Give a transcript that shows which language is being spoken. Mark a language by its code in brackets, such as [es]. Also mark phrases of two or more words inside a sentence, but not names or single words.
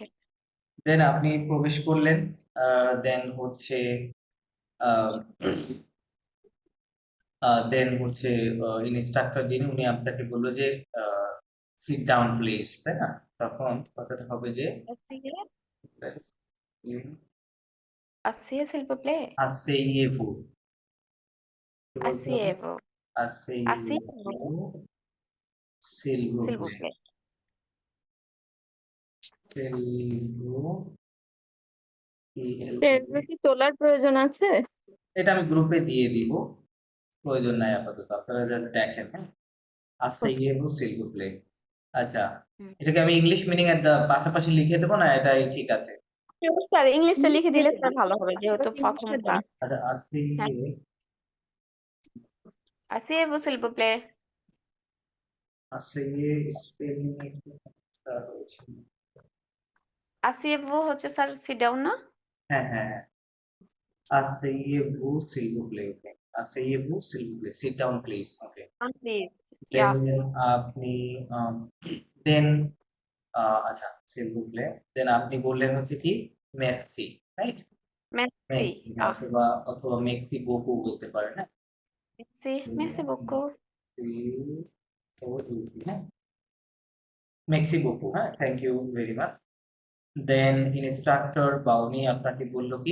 [bn] দেন আপনি প্রবেশ করলেন, দেন হচ্ছে ইনস্ট্রাক্টর যিনি, উনি আপনাকে বললো যে [en] sit down please, [bn] তাই না? তখন কথাটা হবে যে [fr] আসি s'il vous plaît, asseyez-vous, [bn] কি বলতে হবে? [fr] asseyez-vous, asseyez-vous asseyez-vous s'il vous s'il vous plaît, plaît। s'il vous [bn] এগুলো কি তোলার প্রয়োজন আছে? এটা আমি গ্রুপে দিয়ে দিব, প্রয়োজন নাই আপাতত, আপনারা যারা দেখেন, হ্যাঁ। [fr] asseyez-vous s'il vous plaît, [bn] আচ্ছা। হুম। এটাকে আমি [en] English meaning [bn] এর পাশাপাশি লিখে দেবো, না এটাই ঠিক আছে? স্যার ইংলিশটা লিখে দিলে স্যার ভালো হবে, যেহেতু প্রথম ইংলিশটা দেন। ক্লাস। আচ্ছা, হ্যাঁ, [fr] asseyez-vous s'il vous plaît। [bn] asseyez স্পেলিং একটু সমস্যা রয়েছে। [fr] asseyez-vous [bn] হচ্ছে স্যার [en] sit down [bn] না? হ্যাঁ, হ্যাঁ, হ্যাঁ, [fr] asseyez-vous s'il vous plaît, okay. asseyez-vous s'il vous plaît, [en] sit down please, okay. please, ya, [bn] দেন আপনি দেন আচ্ছা, [fr] s'il vous plaît, [bn] দেন আপনি বললেন হচ্ছে কি মেক্সি, রাইট? মেসি, মেক্সি, হ্যাঁ, অথবা অথবা [fr] merci beaucoup [bn] বলতে পারেন, হ্যাঁ। [fr] merci, merci beaucoup. [bn] হ্যাঁ, [fr] merci beaucoup, [bn] হ্যাঁ, [en] thank you very much. [bn] দেন ইনস্ট্রাক্টর বা উনি আপনাকে বললো কি